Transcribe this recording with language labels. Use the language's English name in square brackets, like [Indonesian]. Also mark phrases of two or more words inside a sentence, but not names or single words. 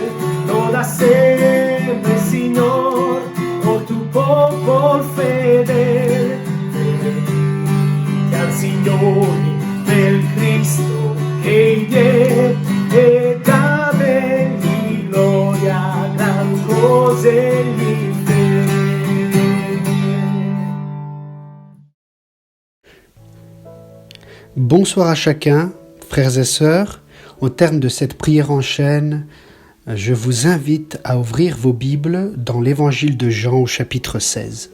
[Italian] Loda sempre Signor, o tu popolo fedele. Benedica il Signore per Cristo che viene, e dategli gloria, gran cose gli fe. [French] Bonsoir à chacun, frères et sœurs. Au terme de cette prière en chaîne, je vous invite à ouvrir vos Bibles dans l'Évangile de Jean au chapitre 16.